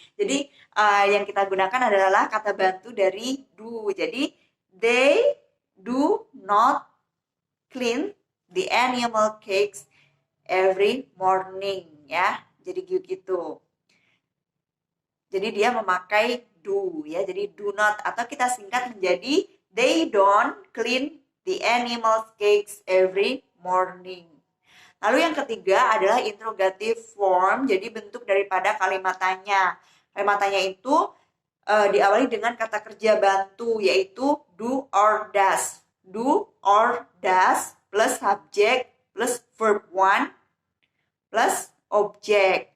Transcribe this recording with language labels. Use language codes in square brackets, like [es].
[id] Jadi, yang kita gunakan adalah kata bantu dari do. Jadi, [en] they do not clean the animal cakes every morning. [id] Ya, jadi gitu. Jadi, dia memakai do. Ya, jadi do not. Atau kita singkat menjadi [en] they don't clean the animal cakes every morning. [id] Lalu yang ketiga adalah interrogative form, jadi bentuk daripada kalimat tanya. Kalimat tanya itu diawali dengan kata kerja bantu, yaitu do or does. [en] Do or does plus subject plus verb one plus object.